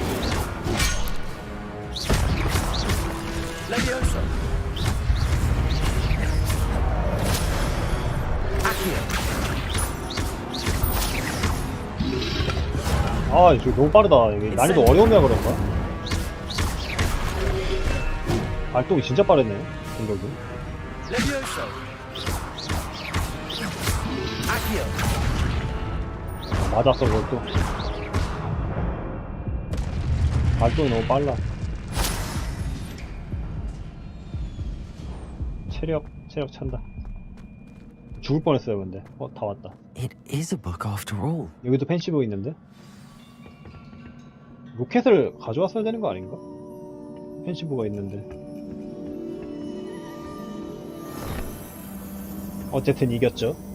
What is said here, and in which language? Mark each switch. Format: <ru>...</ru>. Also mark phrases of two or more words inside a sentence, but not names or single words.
<la>Levioso. Accio.</la> <ko>아, 이거 너무 빠르다. 이게 난이도 어려우면 그런가? 발동이 진짜 빠르네. 공격이.</ko> <la>Levioso. Accio.</la> <ko>맞았어, 그것도. 발동이 너무 빨라. 체력 찬다. 죽을 뻔했어요, 근데. 다 왔다.</ko> <en>It is a book after all.</en> <ko>여기도 펜시브 있는데? 로켓을 가져왔어야 되는 거 아닌가? 펜시브가 있는데. 어쨌든 이겼죠.</ko>